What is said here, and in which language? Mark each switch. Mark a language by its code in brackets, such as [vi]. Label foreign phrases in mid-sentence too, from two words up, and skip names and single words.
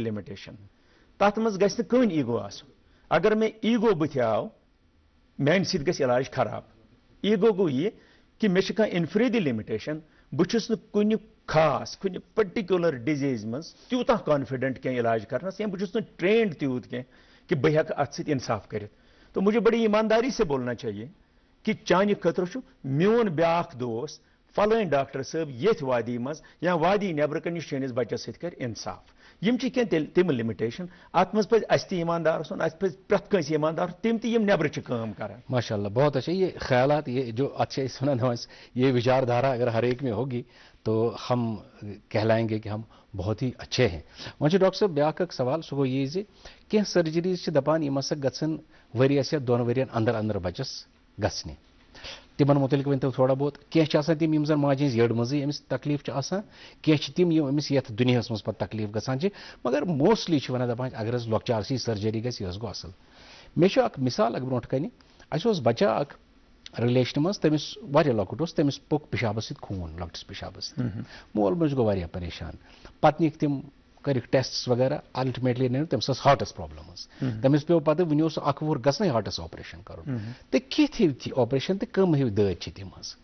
[ks] لِمِٹیشن تتھ منٛز گژھِ نہٕ کٕہٕنۍ ایٖگو آسُن اگر مےٚ ایٖگو بٕتھِ آو میانہِ سۭتۍ گژھِ علاج خراب ایٖگو گوٚو یہِ کہِ مےٚ چھِ کانٛہہ انفرٲدی لِمِٹیشن بہٕ چھُس نہٕ کُنہِ خاص کُنہِ پٔرٹِکیوٗلر ڈِزیٖز منٛز تیوٗتاہ کانفِڈنٹ کینٛہہ علاج کرنس یا بہٕ چھُس نہٕ ٹرینڈ تیوٗت کینٛہہ کہ بہٕ ہٮ۪کہٕ اتھ سۭتۍ اِنصاف کٔرِتھ [ur] تو مجھے بڑی ایمانداری سے بولنا چاہیے کہ [ks] چانہِ خٲطرٕ چھُ میون بیٛاکھ دوس فلٲنۍ ڈاکٹر صٲب ییٚتھۍ وادی منٛز یا وادی نٮ۪برٕ کَنہِ یُس چٲنِس بچس سۭتۍ کرِ اِنصاف یِم چھِ کینٛہہ تیٚلہِ تِم لِمِٹیشن اتھ منٛز پَزِ اَسہِ تہِ ایٖماندار آسُن اَسہِ پَزِ پرٛٮ۪تھ کٲنٛسہِ ایٖماندار تِم تہِ یِم نٮ۪برٕ چھِ کٲم کران [ur] ماشاء اللہ بہت اچھا یہ خیالات یہ جو اچھے سنن یہ وچار دھارا اگر ہر ایک میں ہوگی تو ہم کہلائیں گے کہ ہم بہت ہی اچھے ہیں [ks] وۄنۍ ڈاکٹر صٲب بیاکھ اکھ سوال سُہ گوٚو یہِ زِ کینٛہہ سرجریٖز چھِ دپان یِم ہسا گژھن ؤرِیَس یا دۄن ؤرین اندر اندر بچس گژھنہِ تِمن متعلق ؤنۍتو تھوڑا بہت کینٛہہ چھِ آسان تِم یِم زن ماجہِ ہٕنٛز یٔڈ منٛزٕے أمِس تکلیٖف چھُ آسان کینٛہہ چھِ تِم یِم أمِس یتھ دُنیاہس منٛز پتہٕ تکلیٖف گژھان چھِ مگر موسٹلی چھِ ونان دپان اگر حظ لۄکچارسٕے سرجری گژھِ یہِ حظ گوٚو اصل مےٚ چھُ اکھ مثال اکھ برونٛٹھ کنہِ اَسہِ اوس بچہ اکھ رِلیشنہِ منٛز تٔمِس واریاہ لۄکُٹ اوس تٔمِس پوٚک پِشابس سۭتۍ خوٗن لۄکٹِس پِشابس سۭتۍ مول موج گوٚو واریاہ پریشان پتہٕ نِکھ تِم کٔرِکھ ٹیسٹس وغیرہ الٹِمیٹلی نیوٗ تٔمِس ٲس ہاٹس پرابلم ٲس تٔمِس پیوٚو پتہٕ وُنہِ اوس 1 وُہُر گژھنٕے ہاٹس آپریشن کرُن تہٕ کِتھ ہِوۍ تہِ آپریشن تہٕ کٕم ہِوۍ دٲدۍ چھِ تِم حظ